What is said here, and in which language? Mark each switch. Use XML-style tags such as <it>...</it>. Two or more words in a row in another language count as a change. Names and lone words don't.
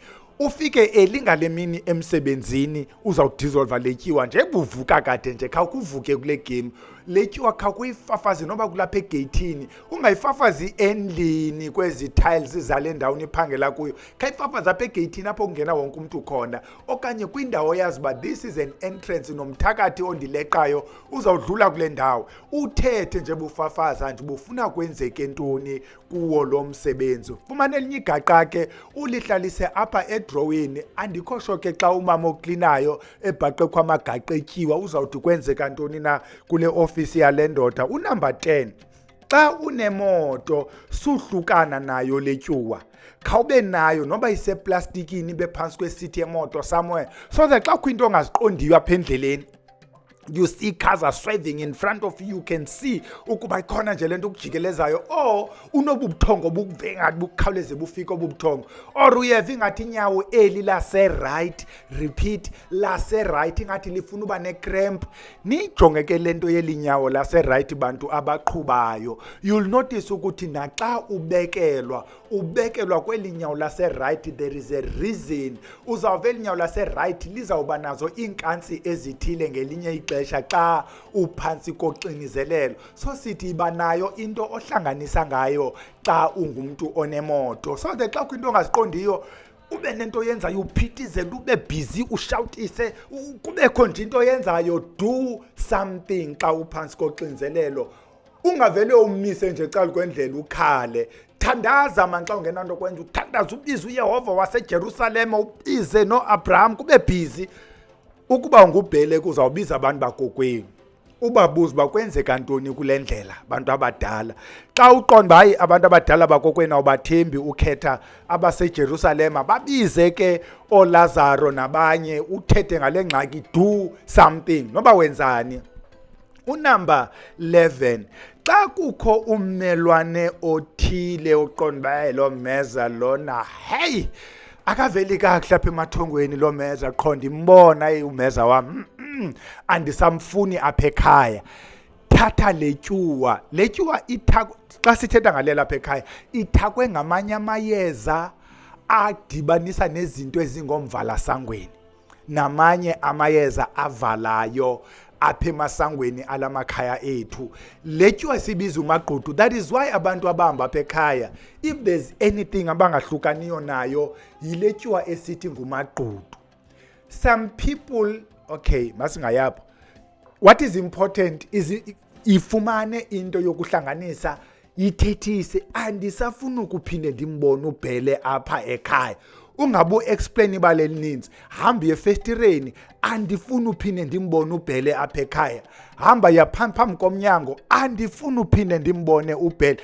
<xh>Ufike elingale mini emsebenzini uzawudissolve letyiwa nje buvuka kade nje khawukuvuke kule game. Letyiwa khawuyifafaze noba kulapha egeyithini. Ungayifafazi endlini kwezi tiles zale ndawo niphangela kuyo. Khayifafaze apha egeyithini apho kungena wonke umuntu khona okanye kwindawo yazi uba</xh> <en>this is an entrance</en> <xh>nomthakathi ondileqayo uzawudlula kule ndawo. Uthethe nje bufafaza nje bufuna kwenzeke ntoni kuwo lo msebenzi. Fumana elinye igaqa ke ulihlalise apha edrowini. Andikho sho ke xa umama oklinayo ebhaqe kwamagaqa etyiwa uzawuthi kwenzeka ntoni na kule office yale ndoda. Unumber 10, xa unemoto suhlukana nayo letyuwa khawube nayo noba iseplastikini bephansi kwesithi yemoto</xh> <en>somewhere so that</en> <xh>xa kukho into ongaziqondiyo apha endleleni</xh> <en>you see cars are swerving in front of you, you can see</en> <xh>ukuba ikhona nje lento ukujikelezayo or unobubuthongo bukuvengathi bukhawuleze bufike obubuthongo or uyeva ingathi inyawo eli lase right, repeat lase right ingathi lifuna uba necramp. Nijonge ke lento yelinyawo lase right bantu abaqhubayo.</xh> <en>You'll notice</en> <xh>ukuthi naxa ubekelwa kwelinyawo lase right</xh> <en>there is a reason.</en> <xh>Uzawuve elinyawo lase right lizawuba nazo iinkansi ezithile ngelinye ixesha xa uphansi koxinizelelo. So sithi iba nayo into ohlanganisa ngayo xa ungumuntu onemoto</xh> <en>so that</en> <xh>xa kwinto ongaziqondiyo ube nento yenzayo uphithizele ube busy ushoutise kubekho nje into yenzayo.</xh> <en>Do something</en> <xh>xa uphansi koxinizelelo. ungavele umise nje eqala kwendlela ukhale. Thandaza manxa ungenanto kwenza, uthandaza ubize uYehova waseJerusalem, ubize noAbraham, kube busy. Ukuba ungubhele kuzawubiza abantu bakokwenu, ubabuze bakwenzeka ntoni kule ndlela bantu abadala. Xa uqonda hayi abantu abadala bakokwenu awubathembi, ukhetha abaseJerusalem, babize ke oLazaro nabanye, uthethe ngale ngxaki,</xh> <en>do something</en> <xh>noba wenzani. Unumber 11, xa kukho ummelwane othile uqonda lo meza lona, hey akaveli kakuhle apha emathongweni lo meza, qho ndimbona umeza wam, andisamfuni apha ekhaya. Thatha letyuwa, xa sithetha ngalela apha ekhaya, ithakwe ngamanye amayeza adibanisa nezinto ezingomvalasangweni namanye amayeza avalayo apha emasangweni alamakhaya ethu. Letyuwa sibiza umagqudu. That is why abantu abahamba apha ekhaya,</xh> <en>if there's anything</en> <xh>abangahlukaniyo nayo, yiletyuwa esithi ngumagqudu.</xh> <en>Some people, okay, masingayapho. What is important is</en> <xh>ifumane into yokuhlanganisa, yithethise, andisafuna ukuphinde ndimbone ubhele apha ekhaya. Ungabu explain ibale elininzi, hamba efestireni, andifuna uphinde ndimbone ubhele apha ekhaya. Hamba yaphambi komnyango, andifuna uphinde ndimbone ubhele.</xh>